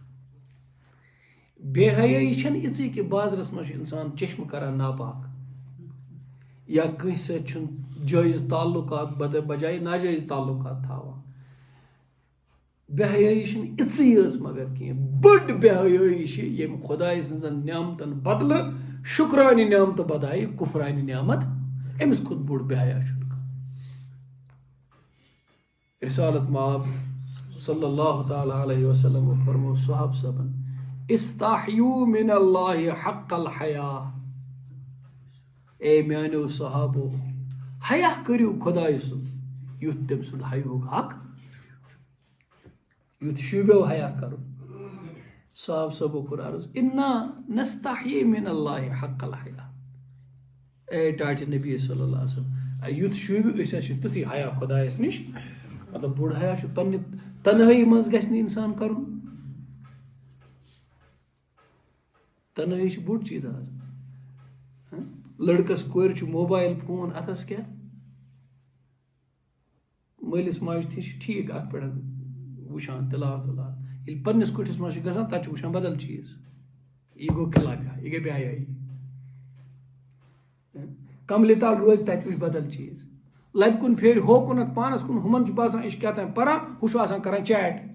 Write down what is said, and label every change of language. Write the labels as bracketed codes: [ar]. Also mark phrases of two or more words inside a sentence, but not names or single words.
[ks] بے حیٲیی چھنہٕ یِژٕے کہ بازرس منٛز چھُ انسان چشمہٕ کران ناپاک یا کٲنٛسہِ سۭتۍ چھُنہٕ جٲیز تعلقات بجایے ناجٲیز تعلقات تھاوان بے حیٲیی چھنہٕ یِژٕے یٲژ مگر کینٛہہ بٔڑ بے حیٲیی چھِ ییٚمہِ خۄداے سٕنٛزن نعمتن بدلہٕ شُکرانہِ نعمتہٕ بدایہِ کُفرانہِ نعمت أمِس کھۄت بوٚڑ بے حیا چھُنہٕ کانٛہہ رسالت مآب [ar] صلی اللہ تعالیٰ علیہ وسلم [ks] فرمو صحاب صبن [ar] استحیو من اللہ حق الحیا [ks] اے میانیو صحابو حیا کٔرِو خۄداے سُنٛد یُتھ تٔمۍ سُنٛد حیاہُک حق یُتھ شوٗبیو حیا کرُن صحاب صبو کوٚر عرض [ar] انا نستحیی من اللہ حق الحیا [ks] اے ٹاٹہِ نبی [ar] صلی اللہ علیہ وسلم [ks] یُتھ شوٗبہِ أسۍ حظ چھِ تیُتھُے حیا خۄدایس نِش مطلب بوٚڑ حیا چھُ پننہِ تنہٲیی منٛز گژھِ نہٕ انسان کرُن تنہٲیی چھِ بوٚڑ چیٖز آز لڑکس کورِ چھُ موبایل فون اتھس کیٛاہ مٲلِس ماجہِ تہِ چھِ ٹھیٖک اتھ پٮ۪ٹھ وٕچھان تِلاوت وِلاوت ییٚلہِ پننِس کُٹھِس منٛز چھِ گژھان تتہِ چھُ وٕچھان بدل چیٖز یہِ گوٚو خِلافیا یہِ گٔے بے حیٲیی کملہِ تل روزِ تتہِ وٕچھِ بدل چیٖز لبہِ کُن پھیرِ ہوکُنتھ پانس کُن ہُمن چھُ باسان یہِ چھُ کیٛاہ تام پران ہُہ چھُ آسان کران چیٹ